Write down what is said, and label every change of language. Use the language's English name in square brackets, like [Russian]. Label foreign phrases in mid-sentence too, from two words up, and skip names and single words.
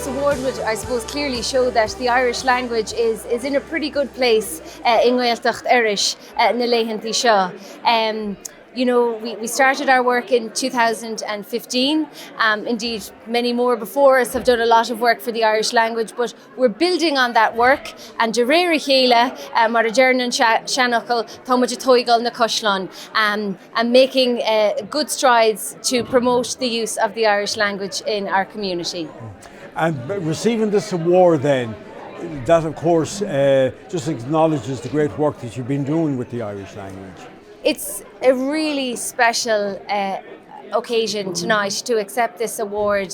[English] award would, I suppose, clearly show that the Irish language is in a pretty good place in Gaeltacht Irish [Irish] na leitheantí seo. [English] You know, we started our work in 2015. Indeed, many more before us have done a lot of work for the Irish language, but we're building on that work. [Irish] And de réir chéile, mar a Gernan Shanachal, Thomas Toigal na Cushlan, [English] and making good strides to promote the use of the Irish language in our community. And receiving this award then, that of course just acknowledges the great work that you've been doing with the Irish language. It's a really special occasion tonight to accept this award.